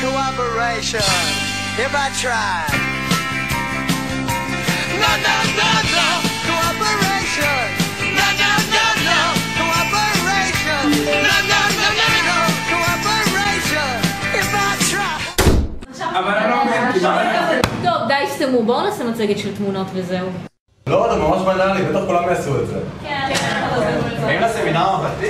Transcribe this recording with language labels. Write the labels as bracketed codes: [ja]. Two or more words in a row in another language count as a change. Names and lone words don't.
[en] cooperation if I tried. No, no, no, no, cooperation. No, no, no, no, cooperation. No, no, no, no, no, cooperation if I tried. [he] אבל אני לא מבין כמעט. טוב, די סתמו, בואו נעשה מצגת של תמונות וזהו. לא, זה ממש בנאלי, בטח כולם יעשו את זה. כן. האם לסמינר ממלכתי?